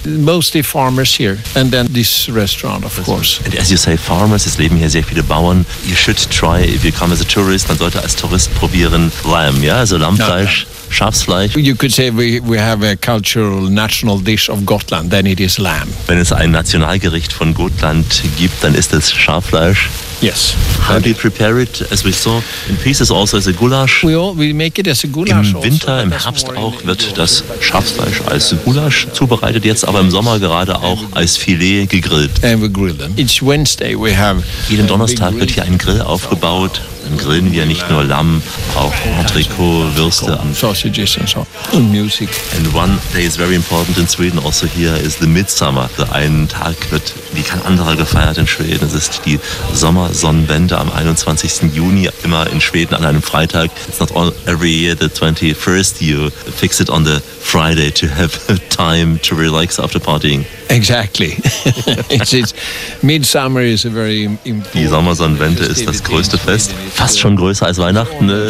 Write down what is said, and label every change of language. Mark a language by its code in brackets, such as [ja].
[en] Mostly farmers here and then this restaurant, of course. And as you say, farmers, [de] es leben hier sehr viele Bauern. [en] You should try, if you come as a tourist, [de] man sollte als Tourist probieren, Lamb, ja, also Lammfleisch. Okay. Schafsfleisch. [en] You could say we have a cultural national dish of Gotland, then it is lamb. [de] Wenn es ein Nationalgericht von Gotland gibt, dann ist es Schaffleisch. [en] Yes. How do you prepare it, as we saw, in pieces also as a goulash? We make it as a goulash. [de] Im Winter, im Herbst auch, wird das Schafsfleisch als Goulash zubereitet, jetzt aber im Sommer gerade auch als Filet gegrillt. [en] And we grill them. Each Wednesday we have. [de] Jeden Donnerstag wird hier ein Grill aufgebaut. Dann grillen wir nicht nur Lamm, auch Entrecot, Würste. [en] Sausages and so. And music. And one day is very important in Sweden also here is the Midsummer. [de] Ein Tag wird wie kein anderer gefeiert in Schweden. Es ist die Sommersonnenwende am 21. Juni immer in Schweden an einem Freitag. [en] It's not all every year the 21st. You fix it on the Friday to have time to relax after partying. Exactly. It's Midsummer is a very important. [de] Die Sommersonnenwende ist das größte Fest. Fast schon größer als Weihnachten.